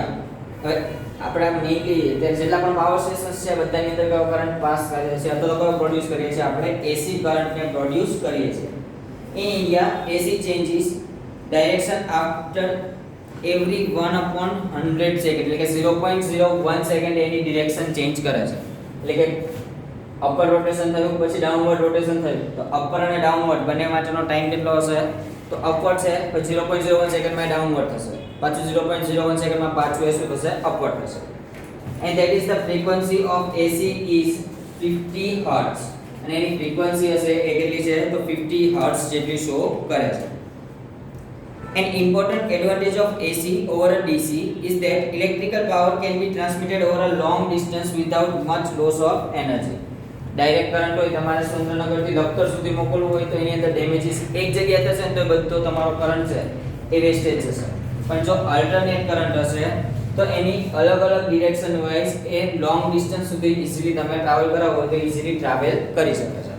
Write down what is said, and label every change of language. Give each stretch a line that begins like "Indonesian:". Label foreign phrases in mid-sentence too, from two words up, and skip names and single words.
Gujarati: હવે આપણા મેઇનલી જેટલા પણ
English: power stations
Gujarati: છે બધાની અંદર કયો કરંટ પાસ કરે છે અથવા તો કયો પ્રોડ્યુસ કરીએ છીએ આપણે AC કરંટને પ્રોડ્યુસ કરીએ છીએ.
English: In India AC changes direction after every
Gujarati: 1/100 સેકન્ડ, એટલે કે 0.01 સેકન્ડ એની
English: direction change
Gujarati: કરે છે. એટલે કે
English: upper rotation
Gujarati: થયું પછી
English: downward rotation
Gujarati: થયું તો અપર અને ડાઉનવર્ડ બંને માટેનો ટાઈમ કેટલો હશે? તો અપવર્ડ છે પછી 0.01 સેકન્ડમાં ડાઉનવર્ડ થશે, પાછું 0.01 સેકન્ડમાં પાછું એ શું થશે? અપવર્ડ થશે.
English: And that is the frequency of AC is 50 hertz.
Gujarati: અને એની ફ્રીક્વન્સી હશે એ કેટલી છે? તો 50 hertz જેટલી શો કરે છે.
English: An important advantage of AC over a DC is that electrical power can be transmitted over a long distance without much loss of energy. direct current
Gujarati: હોય તમારે સુરેન્દ્રનગરથી લખતર સુધી મોકલવું હોય તો એની અંદર ડેમેજીસ એક જગ્યાએ થશે ને તો બધો તમારો કરંટ છે એ વેસ્ટેજ જશે. પણ જો
English: alternate current
Gujarati: હશે તો એની અલગ અલગ ડિરેક્શન વાઇઝ એ
English: long distance
Gujarati: સુધી ઈઝીલી તમે ટ્રાવેલ કરાવો તો ઈઝીલી ટ્રાવેલ કરી શકે છે.